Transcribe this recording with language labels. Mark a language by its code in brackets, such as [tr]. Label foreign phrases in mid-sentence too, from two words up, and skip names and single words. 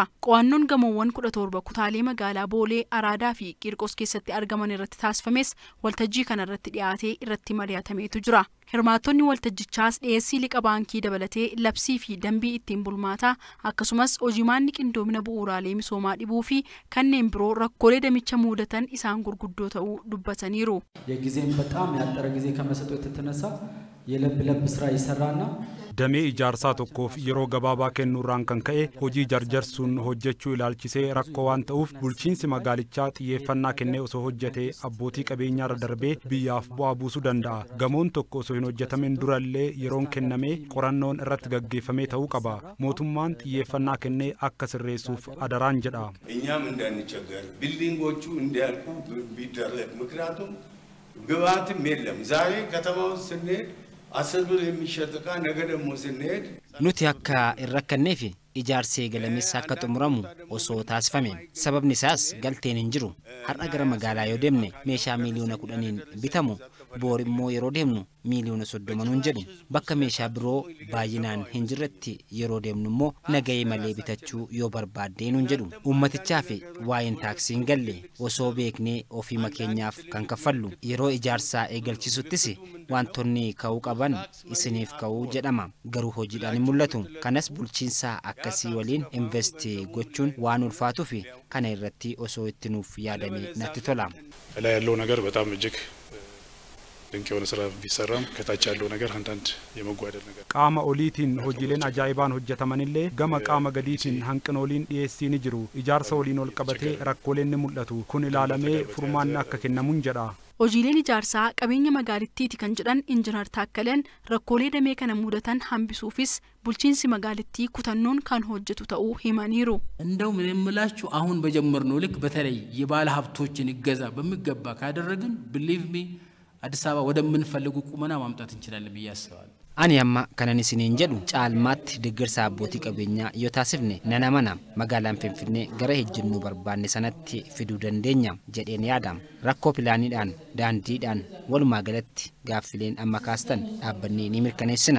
[om] Qo'annoon gamoowwan 17 kutaalee magaalaa Boolee, Araadaa fi Qiirqos keessatti argaman irratti taasifames waltajjii kana irratti dhiyaatee irratti mari'atameetu jira. Hirmaattonni waltajjichaas dhiyeessii liqa baankii dabalatee labsii fi dambii ittiin bulmaataa akkasumas hojimaanni qindoomina bu'uuraalee misoomaa dhibuu fi kanneen biroo rakkoolee damicha mudatan isaan gurguddoo ta'uu dubbataniiru. [am] የጊዜን በጣም ያጠረ ጊዜ ከመሰጠት የተነሳ የለብ ስራ ይሰራና [om] damee ijaarsaa tokkoof yeroo gabaabaa kennuurraan kan ka'e hojii jarjarsuun hojjechuu ilaalchisee rakkoo waan ta'uuf bulchiinsi magaalichaa xiyyeeffannaa kennee osoo hojjetee abbootii qabeenyaarra darbee biyyaaf bu'aa buusuu danda'a. Gamoon tokko osoo hin hojjetamin durallee yeroon kennamee qorannoon irratti gaggeeffamee ta'uu qaba. Mootummaan xiyyeeffannaa kennee akka sirreessuuf adaraan jedha. [am] እኛም እንዳንቸገር ቢልዲንጎቹ እንዲያልቁ ቢደረግ ምክንያቱም ግብአትም የለም ዛሬ ከተማው ስንሄድ 10 ብር የሚሸጥ ዕቃ ነገ ደግሞ ስንሄድ [om] nuti akka irrakkanneef ijaarsi eegalameessa akka xumuramu osoo taasifame sababni isaas galteen hin jiru. Har'a gara magaalaa yoo deemne meeshaa miliyoona 10 bitamu boor immoo yeroo deemnu miliyoona 30 jedhu bakka meeshaa biroo baay'inaan hin jirretti yeroo deemnu immoo nagahee malee bitachuu yoo barbaadde nun jedhu. Uummatichaa fi waa'een taaksiin galle osoo beeknee ofii makeenyaaf kan kaffallu yeroo ijaarsaa eegalchisuuttis wantoonni ka'uu qaban isiniif ka'uu jedhama garuu hojiidhaan hin mul'atu. Kanas bulchiinsaa akkasii waliin invest gochuun waan ulfaatuu fi kana irratti osoo itti nuuf yaadame natti tola. [am] ላይ ያለው ነገር በጣም እጅግ ድንቅ የሆነ ስራ ቢሰራም ከታች ያለው ነገር አንዳንድ የመጓደል ነገር [om] qaama oliitiin hojiileen ajaa'ibaan hojjetamanillee gama qaama gadiitiin hanqinooliin dhiyeessii ni jiru. Ijaarsa waliin ol qabatee rakkooleen ni mul'atu. Kun ilaalamee furmaanni akka kennamuun jedha. Hojiileen ijaarsaa qabeenya magaalittiiti kan jedhan Injiinar Taakkaleen rakkoolee damee kana mudatan hambisuufis bulchiinsi magaalittii kutannoon kan hojjetu ta'uu himaniiru. [am] እንደው ምን የምላችሁ አሁን በጀመርነው ልክ በተለይ የባለ ሀብቶችን ይገዛ በሚገባ ካደረግን [en] believe me [am] አዲስ አበባ ወደምንፈልጉ ቁመና ማምጣት እንችላለን ብዬ አስባለሁ። [om] Ani amma kanan isiniin jedhu caalmaatti deeggarsa abbootii qabeenyaa yoo taasifne nana mana magaalaan Finfinnee gara ejjennoo barbaanne sanatti fiduu dandeenya jedheen yaadam. Rakkoo pilaaniidhaan daandiidhaan walumaa galatti gaaffileen amma kaastan dhaabbannee ni mirkaneessina.